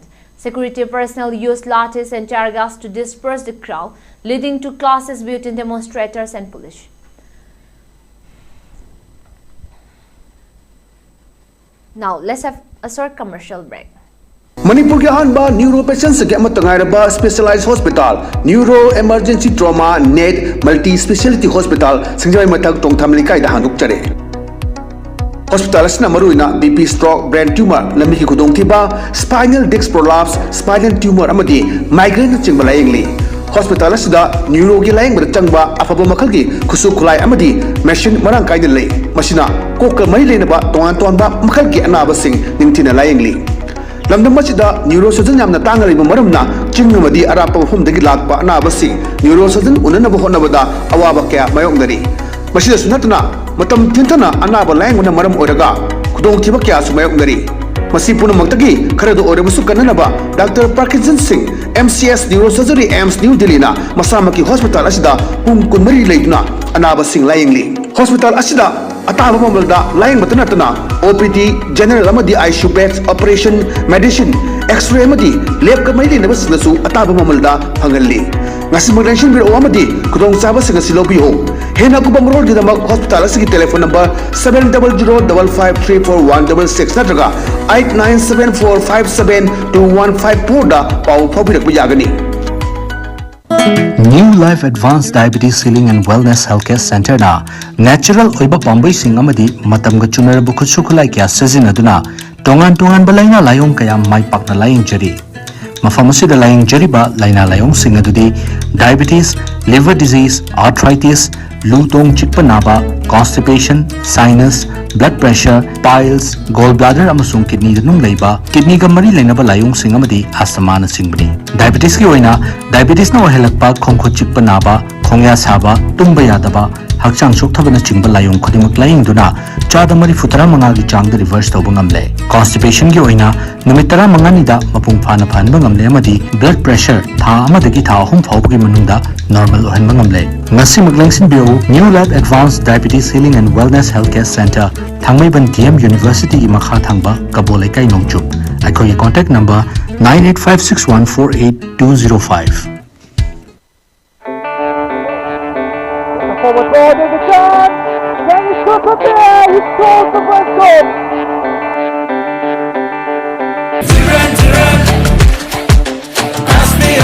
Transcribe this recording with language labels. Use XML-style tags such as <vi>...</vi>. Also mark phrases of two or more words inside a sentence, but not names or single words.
<en>Security personnel used lathis and tear gas to disperse the crowd, leading to clashes between demonstrators and police. Now, let's have a short commercial break.</en> <mni>Manipur के अहानबा</mni> <en>neuro patients</en> <mni>के अमतंगाइरबा स्पेशलाइज्ड हॉस्पिटल न्यूरो इमरजेंसी ट्रॉमा नेट मल्टी स्पेशलिटी हॉस्पिटल सिंगजाई मथक टोंगथाम लिकाइदा हांदुकचरे हॉस्पिटल असना मरुइना</mni> <en>BP stroke brain tumour</en> <mni>लंबी की खुदोंथिबा</mni> <en>spinal disc prolapse spinal tumour</en> <mni>अमदी माइग्रेन चिंबा लायंगली हॉस्पिटल असदा न्यूरो की लायंग बद चंगबा अफबा मखल की खुसु खुलाई अमदी मेशिन मरांग काइदन लई मसिना कोक मई लेनबा तोंगान तोंबा मखल की अनाबा सिंग निंगथिना लायंगली लमदम मसिदा</mni> <en>neuro surgeon</en> <mni>यामना तांगरिबा मरमना चिंगमदी अरापा मफमदगी लाकबा अनाबा सिंग</mni> <en>neuro surgeon</en> <mni>उननबा होनबदा अवाबा क्या मायोंगदरी मसिदा सुनतना मतम थिंथना अनाबा लायंगना मरम ओरगा खुदोंथिबा क्या सुमायोंगदरी मसी पुनमक्तगी खरदो ओरबसु कन्ननबा डॉक्टर पार्किंसन सिंह MCS</mni> <en>neuro surgery</en> <mni>एम्स न्यू दिल्ली ना मसामकी हॉस्पिटल असिदा पुंग कुनमरी लेदुना अनाबा सिंह लायंगली हॉस्पिटल असिदा अताबा ममलदा लायंग मतनतना</mni> <en>OPD general</en> <mni>अमदी</mni> <en>ICU beds operation medicine X-ray</en> <mni>अमदी लैब का मैली नबसनसु अताबा ममलदा फंगल्ली ngasi magdenshin bir omadi kudong chaba singa silobiho hena kubang road gidamak hospital asigi</mni> <en>telephone number</en> <mni>7005534166 natraga 8974572154 da paw phobirak bujagani New Life Advanced Diabetes Healing and Wellness Healthcare Center na natural oiba pambai sing amadi matamga chunarabu khutsu khulai kya sajinaduna tongan balaina layong kaya mai pakna laying jari मफम असिदा लाइंग जरिबा लाइना लायोंग सिंग अदुदी</mni> <en>diabetes liver disease arthritis</en> <mni>लूतोंग चिकपा नाबा</mni> <en>constipation sinus blood pressure piles gall bladder</en> <mni>अमसुंग किडनी दनुंग लेबा किडनी गा मरी लेनबा लायोंग सिंग अमदी आसमा न सिंगबनी डायबिटीज की ओइना डायबिटीज न ओहेलकपा खोंखो चिकपा नाबा खोंया साबा तुम्बा यादबा हक्चांग सोक्थबना चिंबा लायोंग खुदिमक लाइंगदुना चादा मरी फुतरा मंगा की चांग रिवर्स तौबा ngamle कॉन्स्टिपेशन की ओइना नुमित तरा मंगानिदा मपुंग फाना फानबा ngamle amadi</mni> <en>blood pressure</en> <mni>था अमदगी था अहुम फाउबगी मनुंगदा नॉर्मल ओहनबा ngamle ngasi maglengsin bio न्यू लैब एडवांस्ड डायबिटीज हीलिंग एंड वेलनेस हेल्थ केयर सेंटर थांगमैबन DM यूनिवर्सिटी की मखा थांगबा कबोले काई नोंगचुप अखोई</mni> <en>contact number</en> <mni>9856148205</mni> <en>Forward ball, there's a chance. Dennis Cook up there. He scores the first goal. Duran,</en>